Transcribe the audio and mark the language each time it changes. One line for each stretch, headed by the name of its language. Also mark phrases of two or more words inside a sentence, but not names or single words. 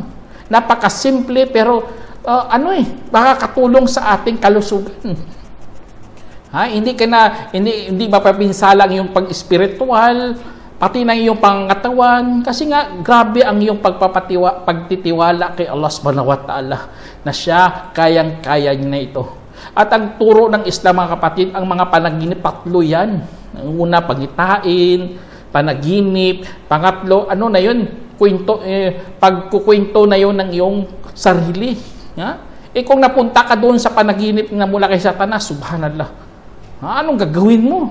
Filipino: Napakasimple pero makakatulong sa ating kalusugan. Hindi mapapinsalang yung pag-spiritual, pati na yung pangatawan, kasi nga grabe ang yung pagtitiwala kay
Arabic: الله سبحانه وتعالى
Filipino: na siya kayang-kaya niya na ito. At ang turo ng Islam, mga kapatid, ang mga panaginip, tatlo yan. Ang una, pangitain, panaginip, pangatlo, pagkukwento na yun ng iyong sarili. Kung napunta ka doon sa panaginip na mula kay Satanas, subhanallah, anong gagawin mo?